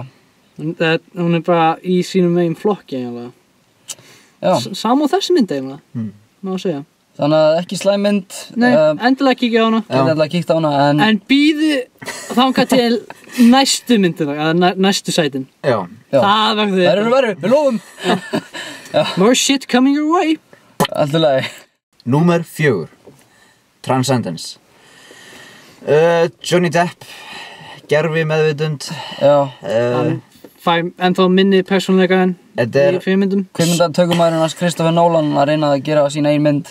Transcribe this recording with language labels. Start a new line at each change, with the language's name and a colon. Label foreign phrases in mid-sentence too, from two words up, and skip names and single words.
Icelandic: Hún bara í sínum megin flokki eiginlega. Já. Sama á þessi mynd eiginlega, má að segja. Þannig að ekki slæm mynd. Nei, endilega kíkja á hana. Endilega kíkja á hana, en býðu þangað til næstu myndina, eða næstu sætin. Já. Það verður, við lofum.
English: More shit coming your way.
Icelandic: Allt í lagi. Númer 4. Transcendence. Johnny Depp, gerfi meðvitund. Já. Hann fær ennþá minni persónuleika en í fyrirmyndum. Kvikmyndatökumæðurinn hans Christopher Nolan að reyna að gera sína eigin mynd.